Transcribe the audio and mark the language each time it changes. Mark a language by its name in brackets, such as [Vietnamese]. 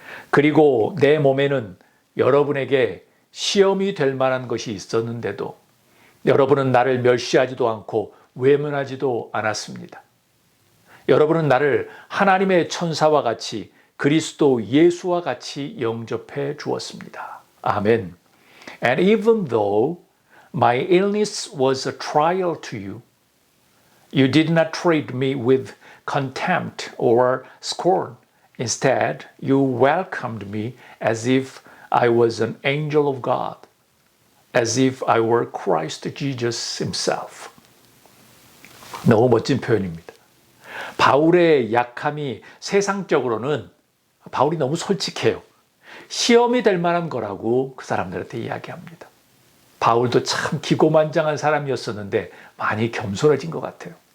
[Korean] 그리고 내 몸에는 여러분에게 시험이 될 만한 것이 있었는데도 여러분은 나를 멸시하지도 않고 외면하지도 않았습니다. 여러분은 나를 하나님의 천사와 같이 그리스도 예수와 같이 영접해 주었습니다. 아멘. [English] And even though my illness was a trial to you, you did not treat me with contempt or scorn. Instead, you welcomed me as if I was an angel of God, as if I were Christ Jesus himself. [Korean] 너무 멋진 표현입니다. 바울의 약함이 세상적으로는 바울이 너무 솔직해요. 시험이 될 만한 거라고 그 사람들한테 이야기합니다. 바울도 참 기고만장한 사람이었었는데 많이 겸손해진 것 같아요.